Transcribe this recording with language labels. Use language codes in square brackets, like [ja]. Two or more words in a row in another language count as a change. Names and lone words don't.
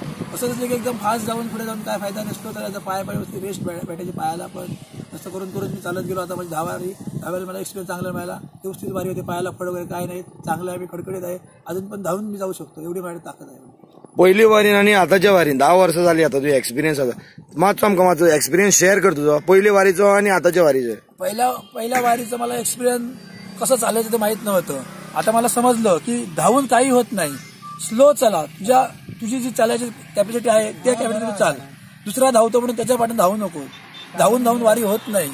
[mr] असं असलं की एकदम फास्ट जाऊन पुढे जाऊन काय फायदा नसतो. तर पाय रेस्ट भेटायची पायाला पण. असं करून मी चालत गेलो. आता म्हणजे 10 वारी मला एक्सपिरियन्स चांगला मिळाला. व्यवस्थित वारी होते, पायाला फळ वगैरे काय नाही, चांगलं आहे, मी खडखडीत आहे. अजून पण धावून मी जाऊ शकतो, एवढी माझी ताकद आहे. पहिली वारीन आणि आताच्या वारीन 10 वर्ष झाली. [kok] आता तुझा एक्सपिरियन्स आसा, मातसो आमकां मातसो [en] experience share [kok] कर तुझो, पहिली वारीचो आणि आताच्या वारीचो. [mr] पहिल्या वारीचं मला एक्सपिरियन्स कसं चालायचं ते माहित नव्हतं. आता मला समजलं की धावून काही होत नाही, स्लो चला. तुझी जी चालायची कॅपॅसिटी आहे त्या कॅपॅसिटी चाल. दुसरा धावतो म्हणून त्याच्या पाठून धावू नको. धावून वारी होत नाही.